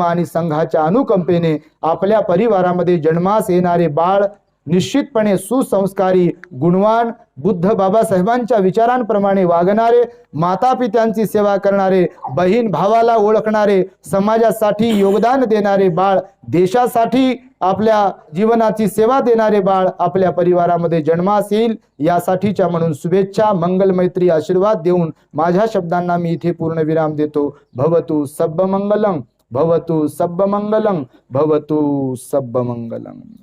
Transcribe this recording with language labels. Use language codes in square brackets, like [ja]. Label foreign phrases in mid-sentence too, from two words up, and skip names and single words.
[mr] आणि संघाच्या अनुकंपेने आपल्या परिवारामध्ये जन्मास येणारे बाळ निश्चितपणे सुसंस्कारी, गुणवान, बुद्ध बाबासाहेबांच्या विचारांप्रमाणे वागणारे, माता पित्यांची सेवा करणारे, बहीण भावाला ओळखणारे, समाजासाठी योगदान देणारे बाळ, देशासाठी आपल्या जीवनाची सेवा देणारे बाळ आपल्या परिवारामध्ये जन्मास येईल, यासाठीच्या म्हणून शुभेच्छा, मंगल मैत्री आशीर्वाद देऊन माझ्या शब्दांना मी इथे पूर्ण विराम देतो. [pi] भवतु सब्ब मंगलम, भवतु सब्ब मंगलम, भवतु सब्ब मंगलम.